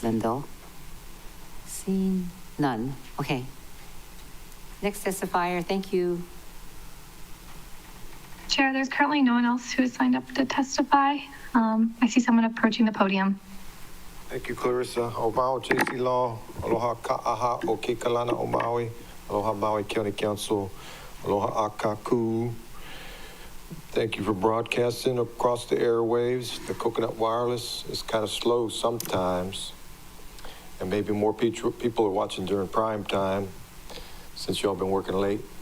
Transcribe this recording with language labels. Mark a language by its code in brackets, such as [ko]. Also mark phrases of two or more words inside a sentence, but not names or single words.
[en] Lindell? Seeing none. Okay. Next testifier, thank you. Chair, there's currently no one else who has signed up to testify. I see someone approaching the podium. Thank you, Clarissa. [haw] O Maui, J.C. Law, aloha ka'aha o ke kalana o Maui, aloha Maui County Council, aloha akaku. [en] Thank you for broadcasting across the airwaves. The Coconut Wireless is kind of slow sometimes, and maybe more people are watching during prime time since y'all been working late.